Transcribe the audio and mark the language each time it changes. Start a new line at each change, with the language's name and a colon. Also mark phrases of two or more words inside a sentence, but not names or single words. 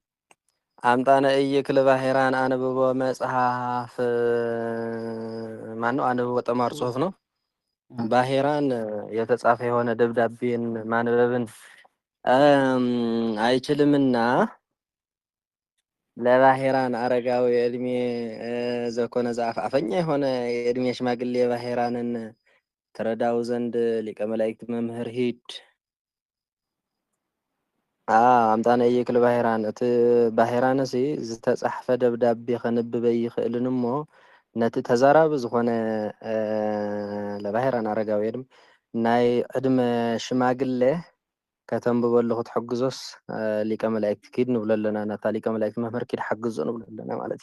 Geez: አምጣነ እይክል ባህራን አንብቦ መጽሐፍ
Amharic: ማነው አንብቦ ጦማር ጽሁፍ ነው ባህራን የተጻፈ የሆነ ደብዳቤን ማንበብን አይችልምና ለባህራን አረጋዊ ዕድሜ ዘኮነ ዘአፍ አፈኛ የሆነ የዕድሜ ሽማግሌ ባህራንን ተረዳው ዘንድ ሊቀ መላእክት መምህር ሂድ
Geez: ኣምጣነ እየክል ባሄራን
Tigrinya: እቲ ባሄራንሲ ዝተጻሕፈ ደብዳቤ ከንብበ ይኽእልን እሞ ነቲ ተዛራቢ ዝኾነ ለባሄራን ኣረጋዊ ድማ ናይ ዕድመ ሽማግለ ከተንብበሉ ክትሕግዞስ ሊቀ መላእክት ኪድ ንብሎ ኣለና ነታ ሊቀ መላእክት መምህር ኪድ ሓግዞ ንብሎ ኣለና ማለት